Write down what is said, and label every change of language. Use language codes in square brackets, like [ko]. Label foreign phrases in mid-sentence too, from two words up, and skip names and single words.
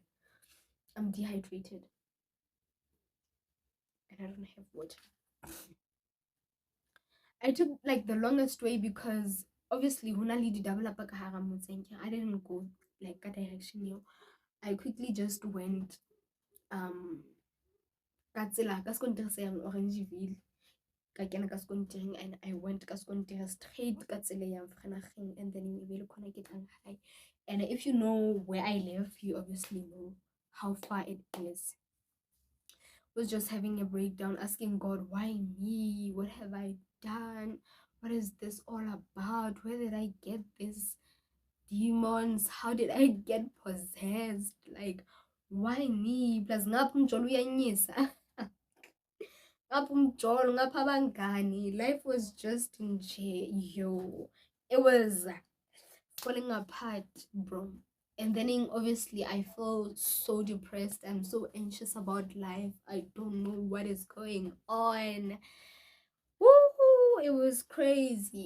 [en] I'm dehydrated and I don't have water. I took like the longest way because obviously I didn't go like that direction. I quickly just went [st] ka tsela ka sekontiri se yang Orangeville, ka kena ka sekontiri, [en] and I went [st] ka sekontiri straight ka tsela yang Vereeniging, [en] and then [st] ebe le khona ke tlang gae. [en] And if you know where I live, you obviously know how far it is. Was just having a breakdown, asking God, why me? What have I done? What is this all about? Where did I get these demons? How did I get possessed? Like, why me? [zu] Plus ngapha umjolo uyanyisa. Ngapha umjolo, ngapha abangani. [en] Life was just in yo. It was falling apart, bro. And then obviously I feel so depressed. I'm so anxious about life. I don't know what is going on. Woo! It was crazy.